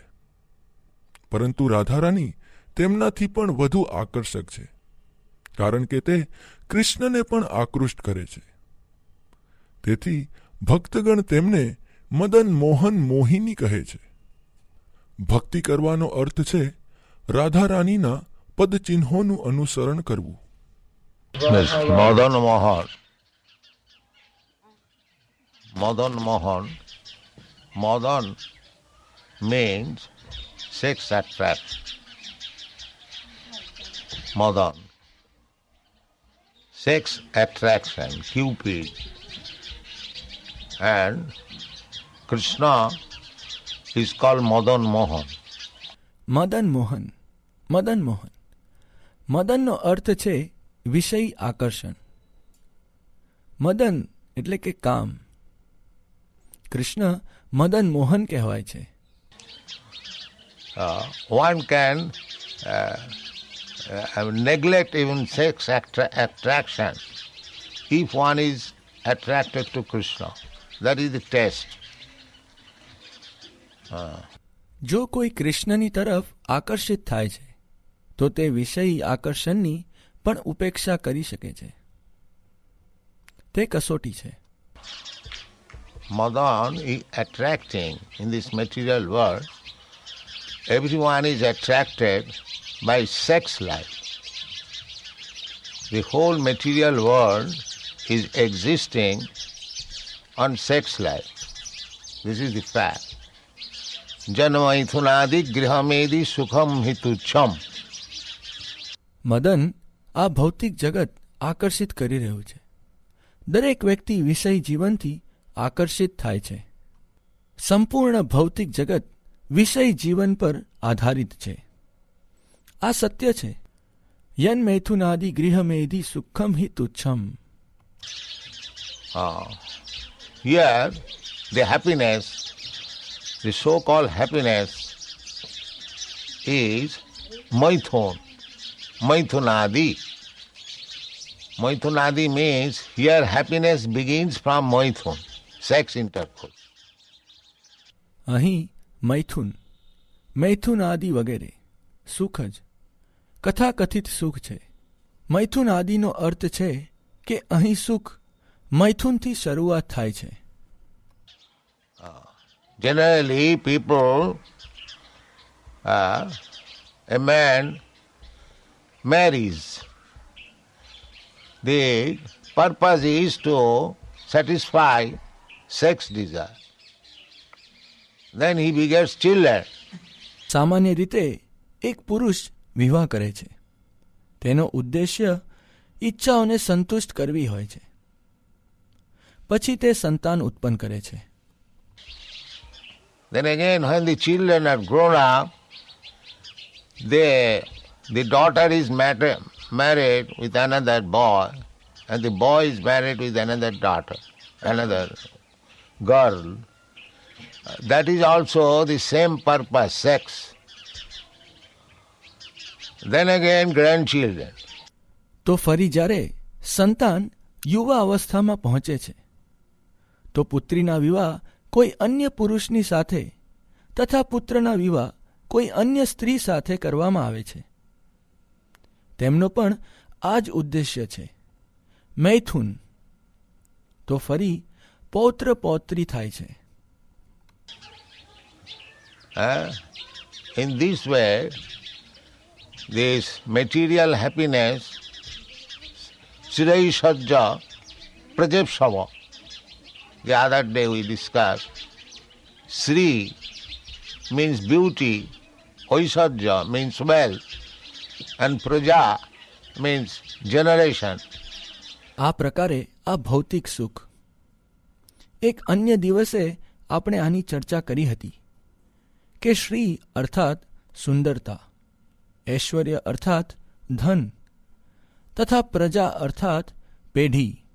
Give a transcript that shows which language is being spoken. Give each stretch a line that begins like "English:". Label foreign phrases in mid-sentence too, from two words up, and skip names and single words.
Gujarati: પરંતુ રાધારાણી તેમનાથી પણ વધુ આકર્ષક છે, કારણ કે તે કૃષ્ણને પણ આકૃષ્ટ કરે છે. તેથી ભક્તગણ તેમને મદન મોહન મોહિની કહે છે. ભક્તિ કરવાનો અર્થ છે રાધારાણીના પદચિહ્નોનું અનુસરણ કરવું.
English: Yes, Madan Mohan. Madan Mohan. Madan means sex attraction. Madan. Sex attraction, Cupid. And Krishna is called Madan Mohan.
Gujarati: મદન મોહન. મદન મોહન. મદનનો અર્થ છે વિષય આકર્ષણ. મદન એટલે કે કામ. કૃષ્ણ મદન મોહન કહેવાય છે.
English: One can neglect even sex attraction if one is attracted to Krishna. That is the test.
Gujarati: જો કોઈ કૃષ્ણની તરફ આકર્ષિત થાય છે તો તે વિષય આકર્ષણની પણ ઉપેક્ષા કરી શકે છે. તે કસોટી છે.
English: Madan is attracting in this material world. Everyone is attracted by sex life. The whole material world is existing on sex life. This is the fact.
Sanskrit: यन्मैथुनादि गृहमेधि सुखम् हितुच्छम्.
Gujarati: મદન આ ભૌતિક જગત આકર્ષિત કરી રહ્યું છે. દરેક વ્યક્તિ વિષય જીવનથી આકર્ષિત થાય છે. સંપૂર્ણ ભૌતિક જગત વિષય જીવન પર આધારિત છે. આ સત્ય છે.
Sanskrit: यन् मैथुनादि गृहमेधि सुखम् हि तुच्छम्.
English: Here, the happiness, the so-called happiness, is Maithun, Maithunadi. Maithunadi means here happiness begins from Maithun, sex intercourse.
Gujarati: અહીં મૈથુન, મૈથુન આદિ વગેરે સુખ જ કથાકથિત સુખ છે. મૈથુન આદિનો અર્થ છે કે અહીં સુખ મૈથુનથી શરૂઆત થાય છે.
English: Generally, people, a man marries. The purpose is to satisfy sex desire. Then he begets children.
Gujarati: સામાન્ય રીતે એક પુરુષ વિવાહ કરે છે. તેનો ઉદ્દેશ્ય ઈચ્છાઓને સંતુષ્ટ કરવી હોય છે. પછી તે સંતાન ઉત્પન્ન કરે છે.
English: Then again, when the children are grown up, the daughter is married with another boy, and the boy is married with another daughter, another girl. That is also the same purpose, sex. Then again, grandchildren.
Gujarati: તો ફરી જ્યારે સંતાન યુવા અવસ્થામાં પહોંચે છે તો પુત્રીના વિવાહ કોઈ અન્ય પુરુષની સાથે તથા પુત્રના વિવાહ કોઈ અન્ય સ્ત્રી સાથે કરવામાં આવે છે. તેમનો પણ આ જ ઉદ્દેશ્ય છે, મૈથુન. તો ફરી પૌત્ર પૌત્રી થાય છે.
English: In this way, this material happiness, Sri Sajja Prajapsava, the other day we discussed, Sri means beauty, Aishwarya means wealth, and Praja means generation.
Gujarati: આ પ્રકારે આ ભૌતિક સુખ. એક અન્ય દિવસે આપણે આની ચર્ચા કરી હતી કે શ્રી અર્થાત સુંદરતા, ઐશ્વર્ય અર્થાત ધન તથા પ્રજા અર્થાત પેઢી.